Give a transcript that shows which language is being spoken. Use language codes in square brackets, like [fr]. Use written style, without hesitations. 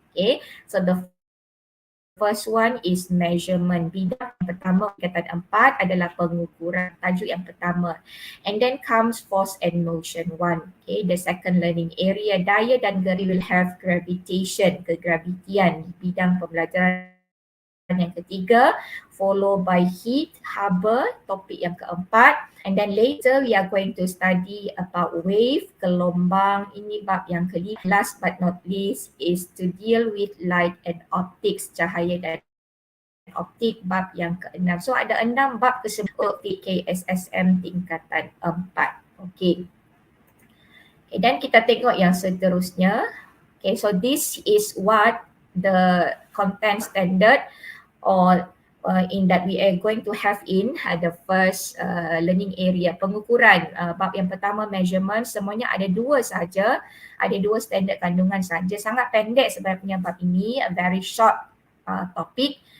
[en] Okay, so the first one is measurement. [ms] Bidang yang pertama tingkatan 4 adalah pengukuran, tajuk yang pertama. [en] And then comes force and motion 1. Okay, the second learning area, [ms] daya dan geri [en] will have gravitation, [ms] kegravitian. Bidang pembelajaran yang ketiga, [en] follow by heat, [ms] haba, topik yang keempat. [en] And then later we are going to study about wave, gelombang, [ms] ini bab yang kelima. [en] Last but not least is to deal with light and optics, [ms] cahaya dan optik, bab yang keenam. So ada 6 bab tersebut di KSSM tingkatan 4. Okay. Okay, dan kita tengok yang seterusnya. [en] Okay, so this is what the content standard or in that we are going to have in the first learning area, pengukuran. [ms] Bab yang pertama measurement, semuanya ada 2 saja, ada 2 standard kandungan saja, sangat pendek sebenarnya bab ini, [en] a very short topic.